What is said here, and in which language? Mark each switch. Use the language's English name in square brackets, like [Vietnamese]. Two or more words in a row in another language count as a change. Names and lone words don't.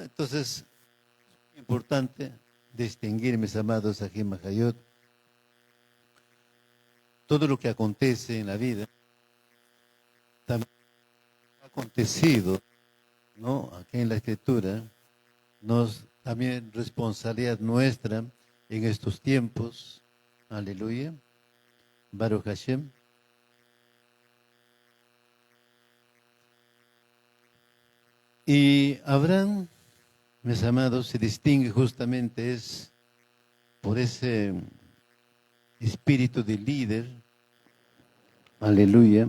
[Spanish] Entonces, es importante distinguir, mis amados aquí en Majayot, todo lo que acontece en la vida, también ha acontecido, ¿no?, aquí en la Escritura, también responsabilidad nuestra en estos tiempos. Aleluya. [Hebrew] ברוך השם. [Spanish] Y Abraham, mis amados, se distingue justamente por ese espíritu de líder. Aleluya.